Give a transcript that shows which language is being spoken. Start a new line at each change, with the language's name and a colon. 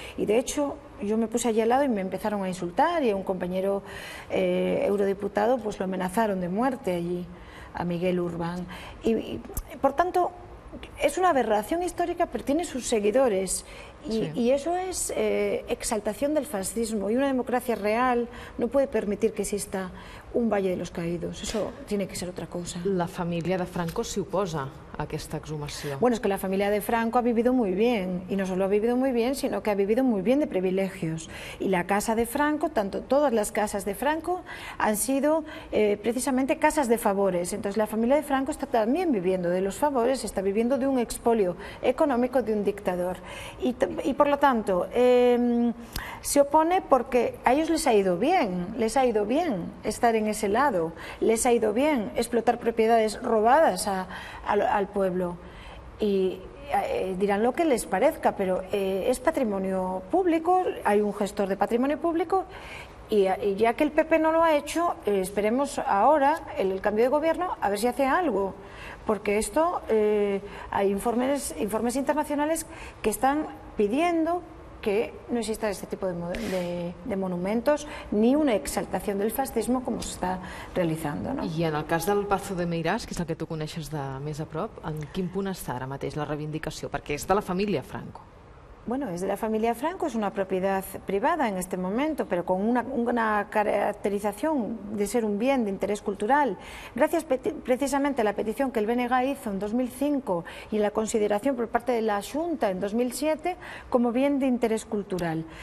Spanish: Y de hecho yo me puse allí al lado y me empezaron a insultar, y a un compañero eurodiputado pues lo amenazaron de muerte allí, a Miguel Urbán. Y por tanto es una aberración histórica, pero tiene sus seguidores. Y eso es exaltación del fascismo, y una democracia real no puede permitir que exista un Valle de los Caídos. Eso tiene que ser otra cosa.
Catalan: La família de Franco s'hi oposa a aquesta exhumació.
Spanish: Bueno, es que la familia de Franco ha vivido muy bien, y no solo ha vivido muy bien, sino que ha vivido muy bien de privilegios. Y la casa de Franco, todas las casas de Franco han sido precisamente casas de favores. Entonces la familia de Franco está también viviendo de los favores, está viviendo de un expolio económico de un dictador. Y por lo tanto se opone porque a ellos les ha ido bien estar en ese lado, les ha ido bien explotar propiedades robadas al pueblo, y dirán lo que les parezca, pero es patrimonio público, hay un gestor de patrimonio público, y ya que el PP no lo ha hecho, esperemos ahora el cambio de gobierno a ver si hace algo, porque esto hay informes internacionales que están pidiendo que no exista este tipo de monumentos ni una exaltación del fascismo como se
Catalan: està realitzant.
Spanish: No?
Catalan: I en el cas del Pazo de Meirás, que és el que tu coneixes de més a prop, en quin punt està ara mateix la reivindicació? Perquè és de la família Franco.
Spanish: Bueno, es de la familia Franco, es una propiedad privada en este momento, pero con una caracterización de ser un bien de interés cultural. Gracias precisamente a la petición que el BNG hizo en 2005 y la consideración por parte de la Xunta en 2007 como bien de interés cultural.